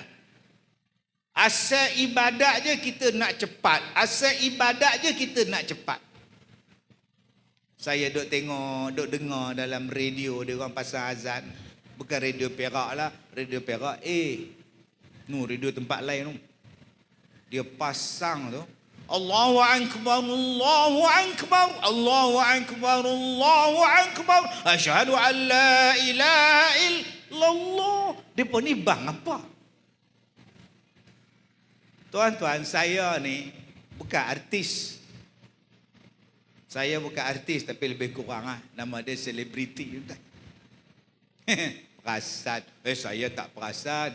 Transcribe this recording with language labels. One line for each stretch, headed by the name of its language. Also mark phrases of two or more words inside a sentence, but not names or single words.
Malay: Asal ibadat je kita nak cepat. Saya duk tengok, duk dengar dalam radio dia orang pasang azan. Bukan radio Perak lah. Radio Perak radio tempat lain tu. Dia pasang tu,
Arabic: الله أكبر، الله أكبر، الله أكبر، الله أكبر، أشهد أن لا إله إلا الله.
Malay: Depa ni bang apa? Tuan-tuan, saya ni bukan artis. Saya bukan artis tapi lebih kurang nama dia selebriti. Perasan. Saya tak perasan.